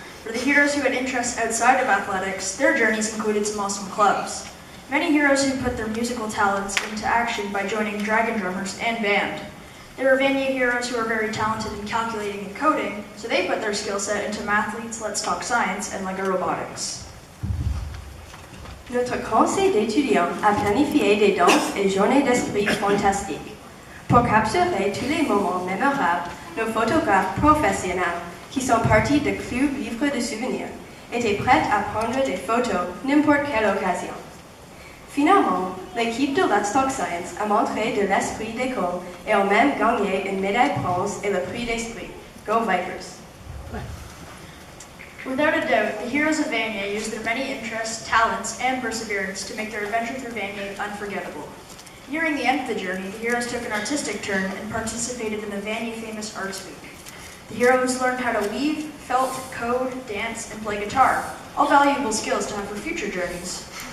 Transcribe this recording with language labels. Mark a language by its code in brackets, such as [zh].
[en] For the heroes who had interests outside of athletics, their journeys included some awesome clubs. Many heroes who put their musical talents into action by joining dragon drummers and band. There were Vanier heroes who are very talented in calculating and coding, so they put their skill set into Mathletes, Let's Talk Science, and Lego Robotics. [fr] Notre conseil d'étudiants a planifié des danses et journées d'esprit fantastiques. Pour capturer tous les moments mémorables, nos photographes professionnels, qui sont partis de Club Livre de Souvenirs, étaient prêts à prendre des photos n'importe quelle occasion. Finalement, l'équipe de Let's Talk Science a montré de l'esprit d'école et a même gagné une médaille bronze et le prix d'esprit. [en] Go Vipers! Without a doubt, the heroes of Vanier used their many interests, talents, and perseverance to make their adventure through Vanier unforgettable. Nearing the end of the journey, the heroes took an artistic turn and participated in the Vanier Famous Arts Week. The heroes learned how to weave, felt, code, dance, and play guitar, all valuable skills to have for future journeys.